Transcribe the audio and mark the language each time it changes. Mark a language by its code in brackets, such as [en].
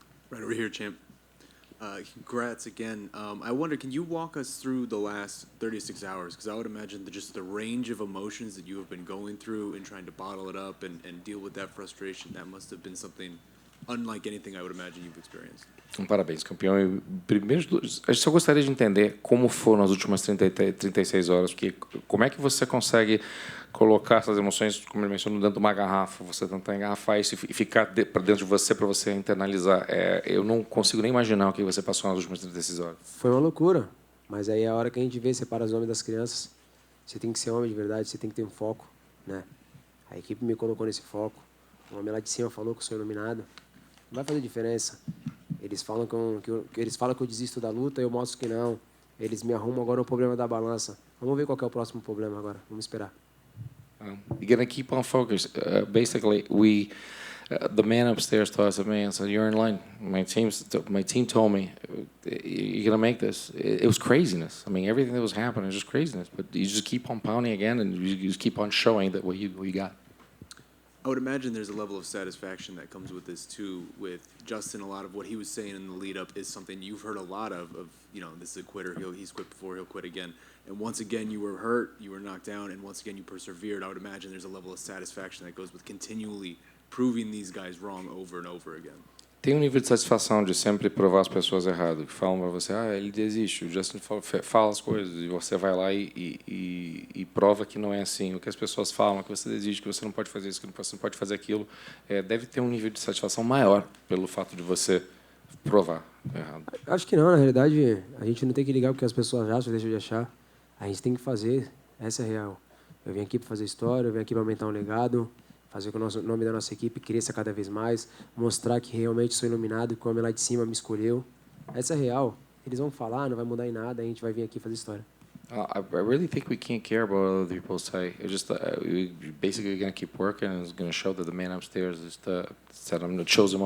[en] Right over here, champ. Congrats again. I wonder, can you walk us through the last 36 hours? Because I would imagine that just the range of emotions that you have been going through and trying to bottle it up and deal with that frustration, that must have been something unlike anything I would imagine you've experienced. [pt] Parabéns, campeão. E primeiro, eu só gostaria de entender como foram as últimas 36 horas, porque como é que você consegue colocar essas emoções, como ele mencionou, dentro de uma garrafa, você tentar engarrafar isso e ficar para dentro de você para você internalizar. Eu não consigo nem imaginar o que você passou nas últimas 36 horas. Foi uma loucura, mas aí é a hora que a gente vê, separa os homens das crianças. Você tem que ser homem de verdade, você tem que ter um foco, né? A equipe me colocou nesse foco. O homem lá de cima falou que eu sou iluminado. Não vai fazer diferença. Eles falam que eu desisto da luta, eu mostro que não. Eles me arrumam agora o problema da balança. Vamos ver qual que é o próximo problema agora. Vamos esperar. [en] You're gonna keep on focus. Basically, the man upstairs told us, "Man, so you're in line." My team told me, "You're gonna make this." It was craziness. I mean, everything that was happening was just craziness. But you just keep on pounding again, and you just keep on showing that what you got. I would imagine there's a level of satisfaction that comes with this too. With Justin, a lot of what he was saying in the lead up is something you've heard a lot of this is a quitter. He's quit before, he'll quit again. And once again, you were hurt, you were knocked down, and once again, you persevered. I would imagine there's a level of satisfaction that goes with continually proving these guys wrong over and over again. [pt] Tem nível de satisfação de sempre provar as pessoas erradas, que falam para você, ele desiste, o Justin fala as coisas, e você vai lá e prova que não é assim. O que as pessoas falam, que você desiste, que você não pode fazer isso, que você não pode fazer aquilo, deve ter um nível de satisfação maior pelo fato de você provar errado. Acho que não, na realidade, a gente não tem que ligar o que as pessoas acham, deixam de achar. A gente tem que fazer, essa é a real. Eu vim aqui para fazer história, eu vim aqui para aumentar um legado, fazer com que o nome da nossa equipe cresça cada vez mais, mostrar que realmente sou iluminado, que o homem lá de cima me escolheu. Essa é real. Eles vão falar, não vai mudar em nada, a gente vai vir aqui fazer história. [en] I really think we can't care about what other people say. It's just we basically going to keep working, and it's going to show that the man upstairs is said I'm going to choose him.